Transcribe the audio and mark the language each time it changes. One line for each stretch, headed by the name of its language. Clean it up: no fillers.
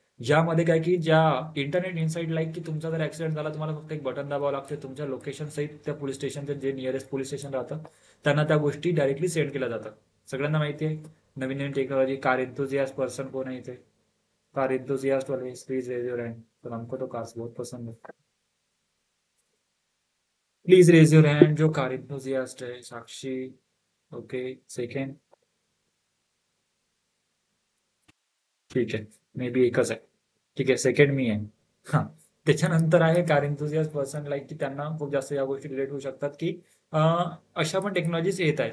Marathi: ज्यामध्ये काय की ज्या इंटरनेट इनसाइड लाईक की तुमचा जर ऍक्सिडेंट झाला, तुम्हाला फक्त एक बटन दाबावं लागते, तुमच्या लोकेशन सहित त्या पोलीस स्टेशनचे जे नियरेस्ट पोलीस स्टेशन राहतं त्यांना त्या गोष्टी डायरेक्टली सेंड केल्या जातात. सगळ्यांना माहिती आहे नवीन टेक्नॉलॉजी. कार एंथुझियास्ट पर्सन कोण आहे इथे?
Hindi: कार एंथुझियास्ट वाले
English: Please raise your hand.
Hindi: तो हमको तो कार्स बहुत पसंद है.
English: Please raise your hand जो car enthusiast है.
Marathi: साक्षी, ओके. सेकंड, ठीक आहे, मे बी एकच आहे. ठीक आहे, सेकंड मी आहे. हां. त्याच्यानंतर आहे कार एन्थुझियास्ट पर्सन लाईक की त्यांना खूप जास्त या गोष्टी रिलेट होऊ शकतात की अशा पण टेक्नॉलॉजीज येत आहे.